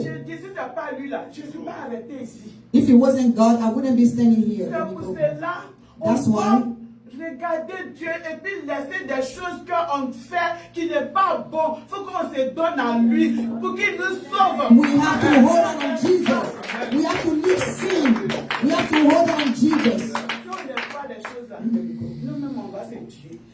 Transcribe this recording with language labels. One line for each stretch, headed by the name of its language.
French: Je dis, si ce n'est pas lui là, je ne suis pas arrêté ici.
English: If it wasn't God, I wouldn't be standing here.
French: C'est pour cela
English: That's
French: on
English: why.
French: doit regarder Dieu et puis laisser des choses qu'on fait qui n'est pas bon. Il faut qu'on se donne à lui pour qu'il nous sauve.
English: We have to hold on Jesus. We have to leave sin. We have to hold on Jesus.
French: Si on ne fait pas des choses là, nous-mêmes on va se tuer.